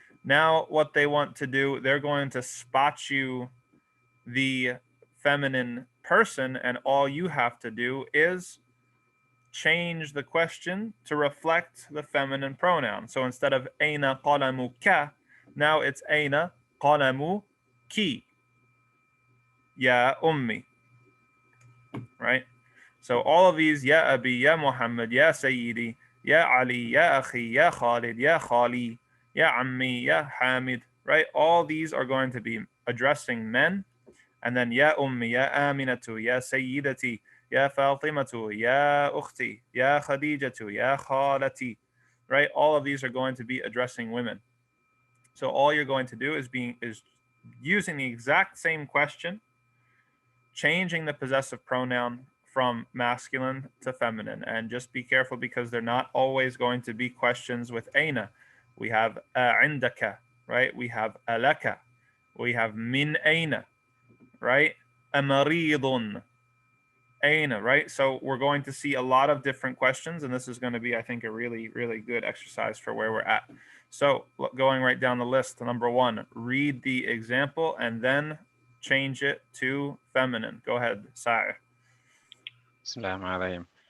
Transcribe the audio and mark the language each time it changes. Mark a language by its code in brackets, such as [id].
[en] Now what they want to do, they're going to spot you the feminine person, and all you have to do is change the question to reflect the feminine pronoun. So instead of أين قلمك, now it's أين قلمك يا أمي, right? [ar] So all of these, يا أبي, يا محمد, يا سيدي, يا علي, يا أخي, يا خالد, يا خالي, يا عمي, يا حامد, right? [en] All these are going to be addressing men. [ar] And then يا أمي, يا آمنة, يا سيدتي, يا فاطمة, يا أختي, يا خديجة, يا خالتي, right? [en] All of these are going to be addressing women. So all you're going to do is using the exact same question, changing the possessive pronoun from masculine to feminine. And just be careful, because they're not always going to be questions with أين. We have عندك, right? We have ألك, we have من أين, right? [ar] أمريض أين, right? [en] So we're going to see a lot of different questions, and this is going to be, I think, a really, really good exercise for where we're at. So going right down the list, number one, read the example and then change it to feminine. Go ahead, Sa'ir. [ar] Bismillahirrahmanirrahim.